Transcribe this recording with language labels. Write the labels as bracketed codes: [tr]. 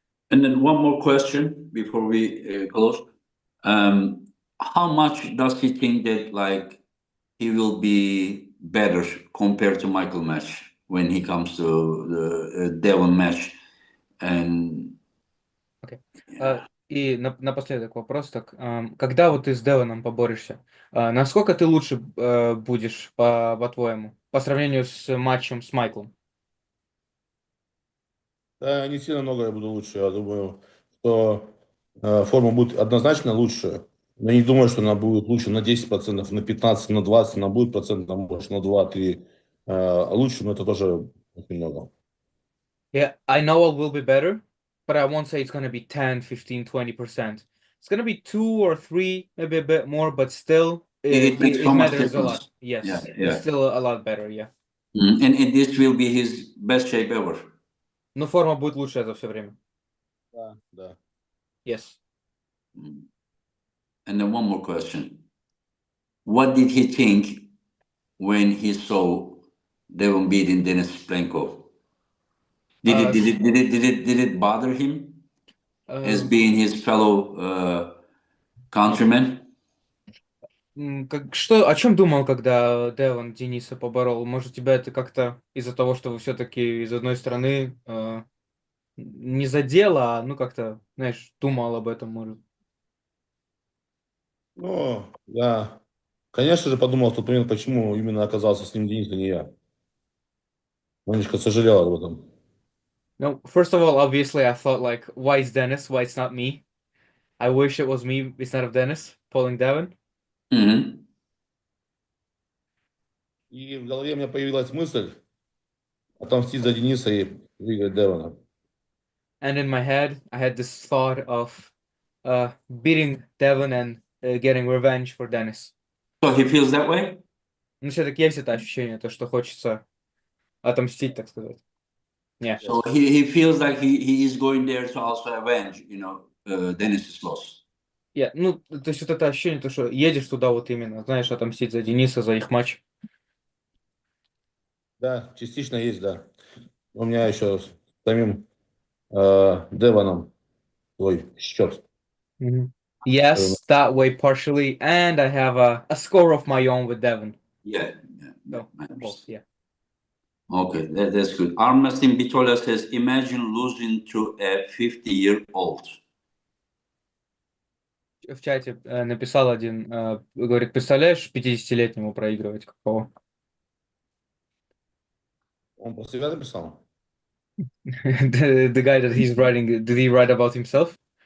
[en] And then one more question before we close. How much does he think that like he will be better compared to Michael match when he comes to the Devon match? And [ru] И напоследок вопрос так. Когда вот ты с Девоном поборешься, насколько ты лучше будешь, по-твоему, по сравнению с матчем с Майклом? Да, не сильно много я буду лучше. Я думаю, что форма будет однозначно лучше. Но не думаю, что она будет лучше на 10%, на 15%, на 20%. Она будет процентов, может, на 2-3 лучше, но это тоже очень много. [en] Yeah, I know it will be better, but I won't say it's going to be 10, 15, 20%. It's going to be 2 or 3, maybe a bit more, but still, it makes so much matters a lot. difference. Yes, Yeah. it's still a lot better, yeah. And this will be his best shape ever. [ru] Но форма будет лучшая за все время. Да, да. [en] Yes. And then one more question. What did he think when he saw Devon beating Dennis Plenko? Did it bother him as being his fellow countryman? [ru] О чем думал, когда Девон Дениса поборол? Может, тебя это как-то из-за того, что вы все-таки из одной страны не задело, а как-то, знаешь, думал об этом, может? Ну, я, конечно же, подумал в тот момент, почему именно оказался с ним Денис, а не я. Немножко сожалел об этом. [en] No, first of all, obviously, I thought like, why is Dennis? Why it's not me? I wish it was me instead of Dennis pulling Devon. [ru] И в голове у меня появилась мысль отомстить за Дениса и выиграть Девона. [en] And in my head, I had this thought of beating Devon and getting revenge for Dennis. So he feels that way? [ru] Ну, все-таки есть это ощущение, то, что хочется отомстить, так сказать. [en] Yeah. So he feels like he is going there to also avenge, Dennis's loss. [ru] Ну, то есть вот это ощущение, то, что едешь туда вот именно, знаешь, отомстить за Дениса, за их матч. Да, частично есть, да. У меня еще с самим Деваном свой счет. Mhm. [en] Yes, that way partially, and I have a score of my own with Devon. Yeah, So I both, understand. yeah. Okay, that's good. Armwrestling Bitola says, imagine losing to a 50-year-old. [ru] В чате написал один, говорит, представляешь, 50-летнему проигрывать какого? Он про себя написал? [en] The guy that he's writing, did he write about himself?